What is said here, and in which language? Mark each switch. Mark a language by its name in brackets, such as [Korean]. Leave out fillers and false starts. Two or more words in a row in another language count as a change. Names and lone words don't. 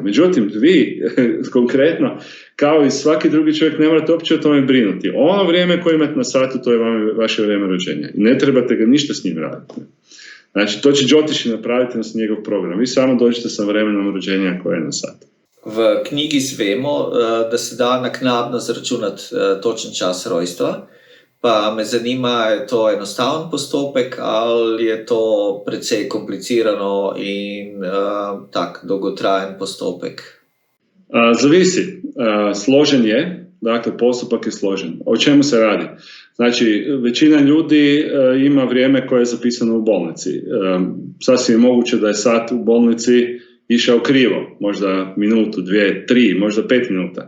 [Croatian] Međutim, vi konkretno, kao i svaki drugi čovjek, ne morate uopće o tome brinuti. Ono vrijeme koje imate na satu, to je vaše vrijeme rođenja. I ne trebate ga ništa s njim raditi. Znači, to će džotiši napraviti na njegov program. Vi samo dođete sa vremenom rođenja koje je na sat. [Slovenian] V knjigi zvemo, da se da naknadno zaračunati točen čas rojstva, pa me zanima, je to enostaven postopek ali je to precej komplicirano in tak dolgotrajen postopek? [Croatian] Zavisi. Složen je, dakle postupak je složen. O čemu se radi? Znači, većina ljudi ima vrijeme koje je zapisano u bolnici. Sasvim je moguće da je sat u bolnici išao krivo, možda minutu, 2, 3, možda 5 minuta.